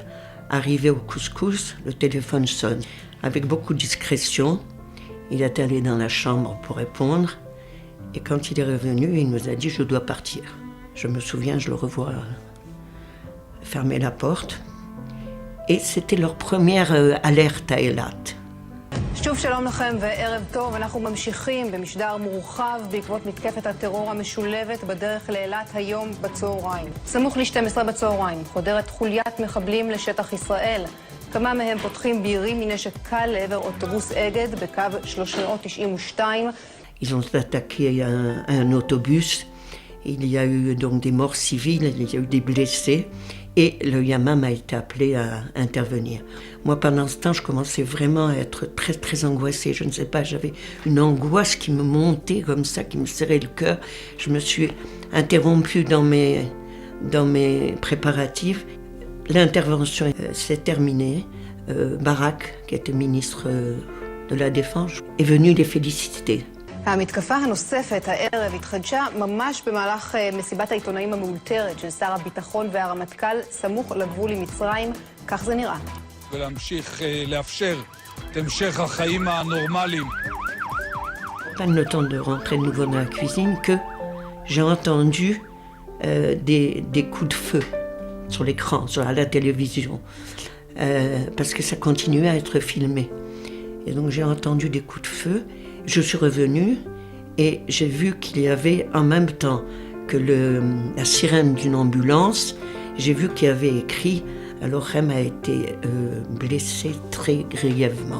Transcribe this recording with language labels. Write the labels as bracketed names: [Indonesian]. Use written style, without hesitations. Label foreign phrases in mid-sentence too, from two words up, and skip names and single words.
[French] Arrivé au couscous, le téléphone sonne. Avec beaucoup de discrétion, il est allé dans la chambre pour répondre. Et quand il est revenu, il nous a dit « je dois partir ». Je me souviens, je le revois fermer la porte. Et c'était leur première alerte à Eilat. [Hebrew] שוב שלום לכם וערב טוב, אנחנו ממשיכים במשדר מורחב בעקבות מתקפת הטרור המשולבת בדרך לאילת היום בצהריים. סמוך ל-12 בצהריים, חודרת חוליית מחבלים לשטח ישראל. כמה מהם פותחים בירים מנשק קל לעבר אוטובוס אגד בקו 392. [French] Ils ont attaqué un autobus. Il y a eu donc des morts civiles, il y a eu des blessés. Et le Yamam a été appelé à intervenir. Moi, pendant ce temps, je commençais vraiment à être très, très angoissée. Je ne sais pas, j'avais une angoisse qui me montait comme ça, qui me serrait le cœur. Je me suis interrompue dans mes préparatifs. L'intervention s'est terminée. Barak, qui était ministre de la Défense, est venu les féliciter. [Hebrew] המתקפה הנוספת הערב התחדשה ממש במהלך מסיבת העיתונאים המאולתרת של שר הביטחון והרמטכ"ל סמוך לגבול עם מצרים, כך זה נראה. ולהמשיך לאפשר את המשך החיים הנורמליים. [French] Pas le temps de rentrer de nouveau dans la cuisine que j'ai entendu des coups de feu sur l'écran, à la télévision, parce que ça continuait à être filmé. Et donc j'ai entendu des coups de feu. Je suis revenue et j'ai vu qu'il y avait en même temps que la sirène d'une ambulance, j'ai vu qu'il y avait écrit « Lochem a été blessé très grièvement ».